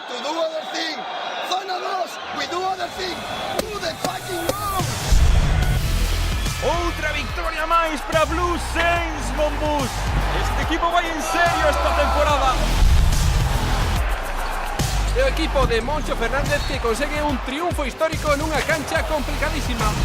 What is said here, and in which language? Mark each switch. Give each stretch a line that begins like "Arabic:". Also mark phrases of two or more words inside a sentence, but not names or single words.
English: Do other thing. Zona 2, we do other thing. Do the fucking move.
Galician: Outra victoria máis para Blue Saints, Monbus. Este equipo vai en serio esta temporada. O equipo de Moncho Fernández que consegue un triunfo histórico nunha cancha complicadísima.